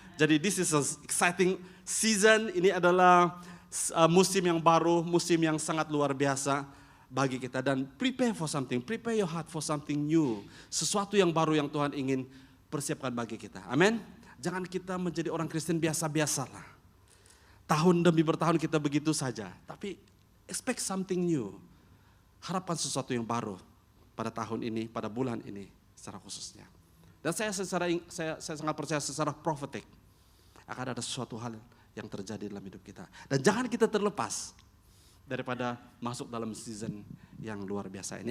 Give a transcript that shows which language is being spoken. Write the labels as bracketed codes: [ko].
[en] Jadi this is an exciting season. [id] Ini adalah musim yang baru, musim yang sangat luar biasa bagi kita. [en] Dan prepare for something, prepare your heart for something new. [id] Sesuatu yang baru yang Tuhan ingin persiapkan bagi kita. Amin. Jangan kita menjadi orang Kristen biasa-biasalah. Tahun demi bertahun kita begitu saja. [en] Tapi expect something new. [id] Harapkan sesuatu yang baru pada tahun ini, pada bulan ini secara khususnya. Dan saya sangat percaya secara prophetic akan ada sesuatu hal yang terjadi dalam hidup kita. Dan jangan kita terlepas daripada masuk dalam season yang luar biasa ini.